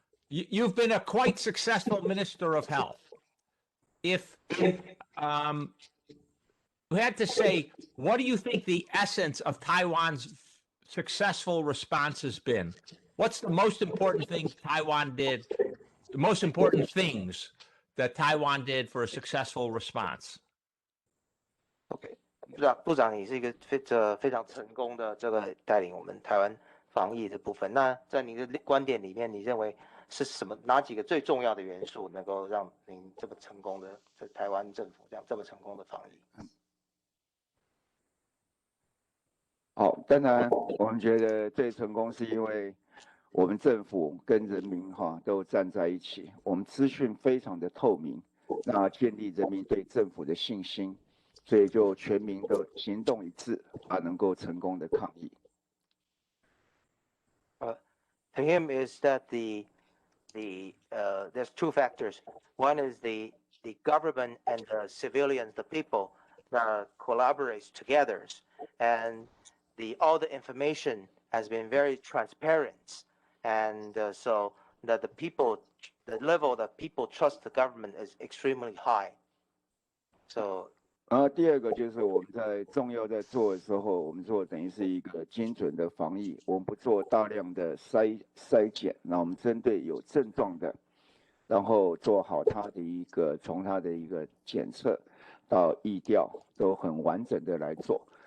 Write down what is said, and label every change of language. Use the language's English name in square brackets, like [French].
[English] You've been a quite successful minister of health. If we had to say, what do you think the essence of Taiwan's successful response has been? What's the most important thing Taiwan did? The most important things that Taiwan did for a successful response? [Chinese] OK，部长，你是一个非常成功的这个带领我们台湾防疫的部分。那在你的观点里面，你认为是哪几个最重要的元素，能够让您这么成功的在台湾政府这么成功的防疫？好，当然我们觉得最成功是因为我们政府跟人民都站在一起，我们资讯非常的透明，那建立人民对政府的信心，所以就全民的行动一致，能够成功的抗疫。 [English] To him is that there's 2 factors. One is the government and the civilians, the people that collaborates together, and all the information has been very transparent, and so that the level that people trust the government is extremely high. So [Chinese] 第二个就是我们在重要在做的时候，我们做等于是一个精准的防疫，我们不做大量的筛检，那我们针对有症状的，然后做好从它的一个检测到疫调都很完整的来做。